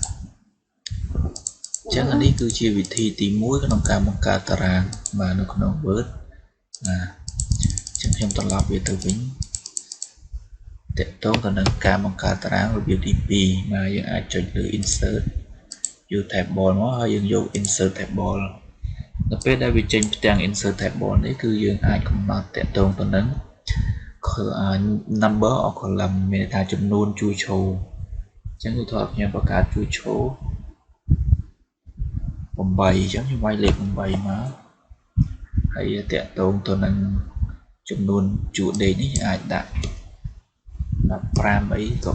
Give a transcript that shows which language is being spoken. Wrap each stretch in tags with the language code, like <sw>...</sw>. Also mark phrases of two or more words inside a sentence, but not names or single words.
<km>អញ្ចឹងអានេះគឺជាវិធីទី1ក្នុងការបង្កើតតារាងបាទនៅក្នុង Word អញ្ចឹងខ្ញុំត្រ ឡប់វាទៅវិញតើតោងទៅនឹងការបង្កើតតារាងរបៀបទី2បាទយើងអាចចុចលើ insert យក table មកហើយយើងយក</km> <en>insert table</en> <km>នៅពេលដែលវាចេញផ្ទាំង</km> <en>insert table</en> <km>នេះគឺយើងអាចកំណត់តើតោងទៅនឹង</km> <en>number of column</en> <km>មានថាចំនួនជួយឈរអញ្ចឹងឧទាហរណ៍ខ្ញុំបង្កើតជួយឈរ 8អញ្ចឹងខ្ញុំវាយលេខ8មកហើយតើតោងទៅនឹងចំនួនជួរដេកនេះអាចដាក់15អីក៏</km>